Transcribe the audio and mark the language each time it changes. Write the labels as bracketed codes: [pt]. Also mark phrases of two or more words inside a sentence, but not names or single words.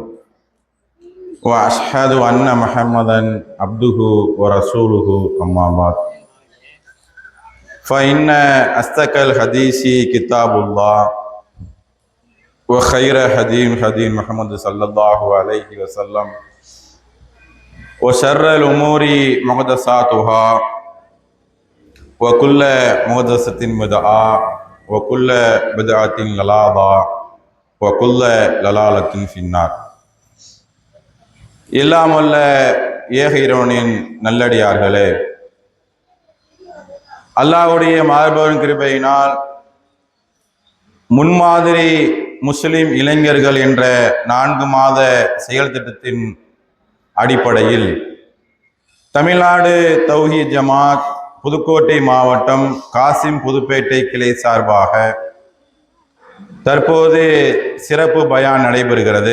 [ar] وأشهد أن محمدا عبده ورسوله أما بعد فإن أصدق الحديث كتاب الله وخير هدي محمد صلى الله عليه وسلم وشر الأمور محدثاتها وكل محدثة بدعة وكل بدعة ضلالة وكل ضلالة في النار. [ta] எல்லாம் வல்ல ஏக இறைவனின் நல்லடியார்களே, அல்லாஹ்வுடைய மாபெரும் கிருபையினால் முன்மாதிரி முஸ்லிம் இளைஞர்கள் என்ற 4 மாத செயல் திட்டத்தின் அடிப்படையில் தமிழ்நாடு தௌஹீத் ஜமாத் புதுக்கோட்டை மாவட்டம் காசிம் புதுப்பேட்டை கிளை சார்பாக தற்போது சிறப்பு பயான் நடைபெறுகிறது.